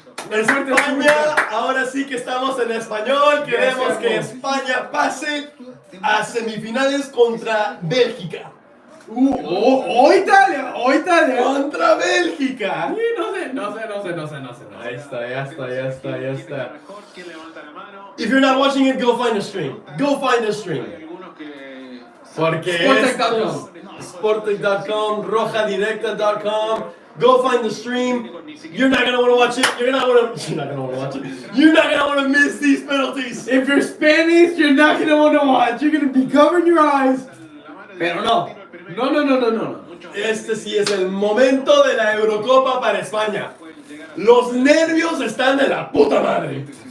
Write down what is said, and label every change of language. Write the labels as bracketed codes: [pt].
[es] España, ahora sí que estamos en español. Queremos que España pase a semifinales contra Bélgica. ¡Oh, Italia! ¡Oh, Italia! Contra Bélgica. No sé. Ahí está, ya está. Mejor, ¿quién levanta la mano? [en] If you're not watching it, go find a stream. Go find a stream. [es] Hay algunos que Porque Sportec.com. [en] Sportec.com, rojadirecta.com. Go find the stream. You're not gonna want to watch it. You're not gonna want to watch it. You're not gonna want to miss these penalties. If you're Spanish, you're not gonna want to watch. You're gonna be covering your eyes. [es] Pero no. No. Este sí es el momento de la Eurocopa para España. Los nervios están de la puta madre.